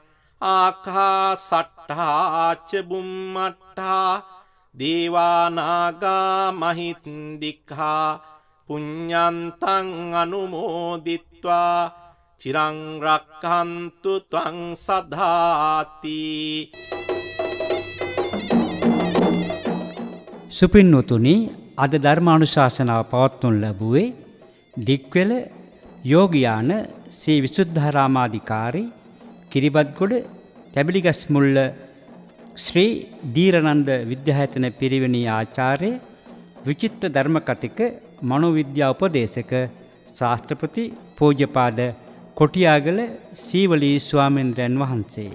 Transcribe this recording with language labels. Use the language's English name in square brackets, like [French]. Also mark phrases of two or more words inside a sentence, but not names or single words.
[Pali] ආකාසට්ටා ච බුම්මට්ටා දේවා නාග මහින්దికා පුඤ්ඤන්තං අනුමෝදිත්වා චිරං රක්ඛන්තු ත්වං සදාති. [Sinhala] සුපින්වතුනි, අද ධර්මානුශාසනාව පවත්වනු ලැබුවේ දික්වෙල යෝගියාන ශ්‍රී විසුද්ධාරාමාධිකාරී කිරිබත්ගොඩ තැබිලිගස් මුල්ල ශ්‍රී දීරනන්ද විද්‍යායතන පිරිවෙනේ ආචාර්ය විචිත්‍ර ධර්ම කතික මනෝවිද්‍යා උපදේශක ශාස්ත්‍රපති පූජ්‍යපාද කොටියාගල සීවලී ස්වාමීන්ද්‍රයන් වහන්සේ.